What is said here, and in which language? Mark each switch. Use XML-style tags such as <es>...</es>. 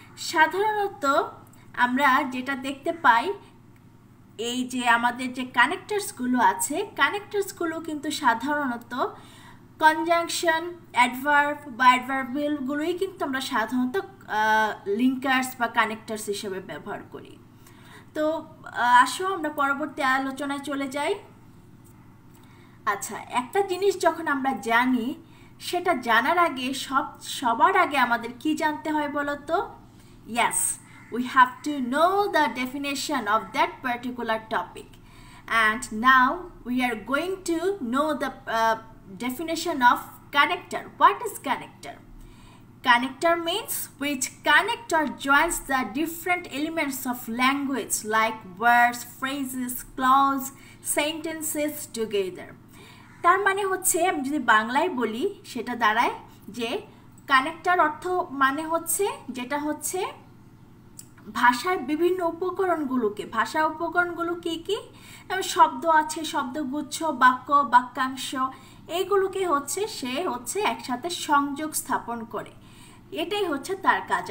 <bn>সাধারণত আমরা যেটা দেখতে পাই, এই যে আমাদের যে কানেক্টার্সগুলো আছে, কানেক্টার্সগুলো কিন্তু সাধারণত কনজাংশন, অ্যাডভার্ব বা অ্যাডভার্বিয়ালগুলোই কিন্তু আমরা সাধারণত লিঙ্কার্স বা কানেক্টার্স হিসেবে ব্যবহার করি। তো আসো আমরা পরবর্তী আলোচনায় চলে যাই। আচ্ছা, একটা জিনিস যখন আমরা জানি, সেটা জানার আগে সবার আগে আমাদের কি জানতে হয় বলো তো?</bn> <en>Yes, we have to know the definition of that particular topic, and now we are going to know the definition of connector. What is connector? Connector means which connect or joins the different elements of language like words, phrases, clause, sentences together.</en> <bn>তার মানে হচ্ছে, আমি যদি বাংলায় বলি সেটা দাঁড়ায় যে কানেক্টর অর্থ মানে হচ্ছে যেটা হচ্ছে ভাষার বিভিন্ন উপকরণগুলোকে, ভাষা উপকরণগুলো কি কি? শব্দ আছে, শব্দগুচ্ছ, বাক্য, বাক্যাংশ, এইগুলোকে হচ্ছে সে হচ্ছে একসাথে সংযোগ স্থাপন করে, এটাই হচ্ছে তার কাজ।</bn>